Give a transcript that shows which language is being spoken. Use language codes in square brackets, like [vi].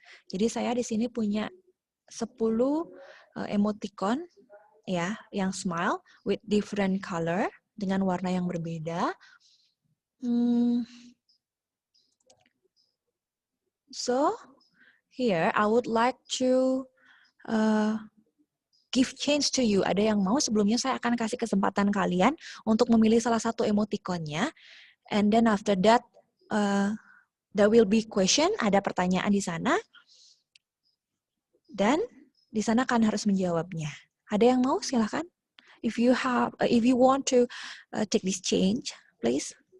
[id] Jadi saya di sini punya 10 emoticon ya, yang [en] smile with different color [id] dengan warna yang berbeda. [en] So here I would like to give chance to you. [id] Ada yang mau? Sebelumnya saya akan kasih kesempatan kalian untuk memilih salah satu emoticonnya. [en] And then after that, there will be question. [id] Ada pertanyaan di sana. Dan di sana kalian harus menjawabnya. Ada yang mau? Silakan. [en] If you want to take this change, please.